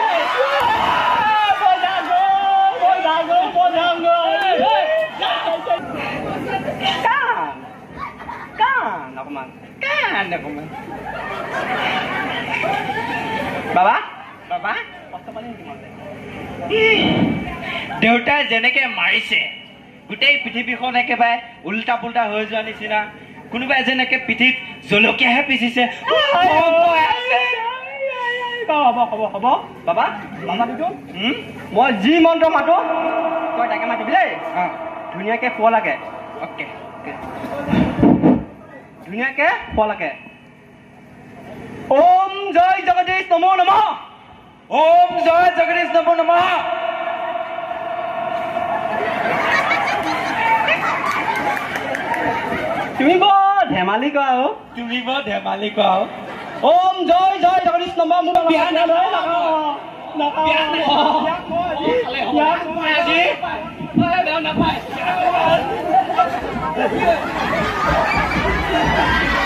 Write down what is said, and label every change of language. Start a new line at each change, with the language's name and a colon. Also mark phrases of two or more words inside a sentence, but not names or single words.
Assamese: বাবা বাবা দেউতা যেনেকে मारिছে গুটেই পৃথিৱীখন একেবাৰে উল্টা পুল্টা হৈ যোৱা নিচিনা কোনোবা যেনেকে পিঠিত জলকীয়াহে পিছিছে বাবা হ'ব বাবা দিটো মই যি মন্ত্ৰ মাতো তই তাকে মাতিবি দেই ধুনীয়াকে খোৱা লাগে ওকে ধুনীয়াকে খোৱা লাগে
Sanskrit: ओम जय जगदीश नमो नमः ओम जय जगदीश नमो नमः
Assamese: তুমি বৰ ধেমালি কৰা
Sanskrit: ओम जय जय जगदीश नमः
Assamese: মোৰ বিয়া নলয় নাপায়